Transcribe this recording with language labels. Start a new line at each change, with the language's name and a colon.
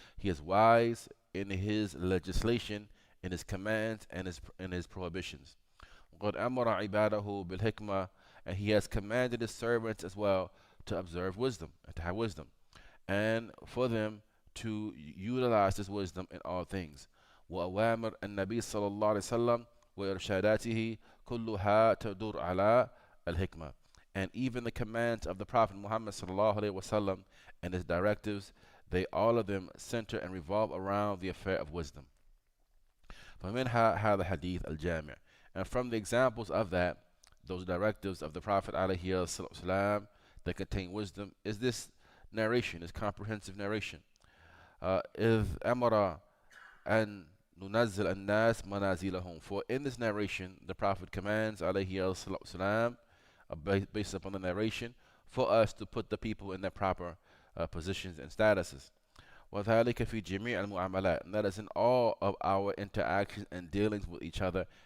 English: He is wise in His legislation, in His commands, and His prohibitions.
Arabic: قد أمر عباده بالحكمة,
English: and He has commanded His servants as well to observe wisdom and to have wisdom, and for them to utilize this wisdom in all things.
Arabic: وأوامر النبي صلى الله عليه وسلم وإرشاداته كلها تدور على الحكمة.
English: And even the commands of the Prophet Muhammad صلى الله عليه وسلم and his directives, they all of them center and revolve around the affair of wisdom.
Arabic: فمنها هذا الحديث الجامع.
English: And from the examples of that, those directives of the Prophet عليه السلام that contain wisdom, is this narration, this comprehensive narration.
Arabic: إذ أمر أن ننزل الناس منازلهم.
English: For in this narration, the Prophet commands عليه السلام, based upon the narration, for us to put the people in their proper positions and statuses.
Arabic: وذلك في جميع المعاملات.
English: And that is in all of our interactions and dealings with each other.